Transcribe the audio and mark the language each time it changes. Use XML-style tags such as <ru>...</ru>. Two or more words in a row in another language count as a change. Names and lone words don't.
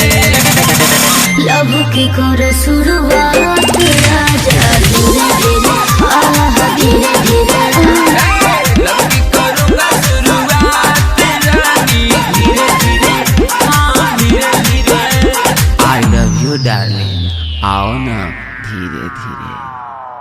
<hi>लव की करो शुरुआत राजा, धीरे धीरे आह धीरे धीरे। लकी करूँगा शुरुआत रानी, धीरे धीरे हाँ धीरे धीरे।</hi> <en>I love you darling,</en> <hi>आओ ना धीरे धीरे।</hi>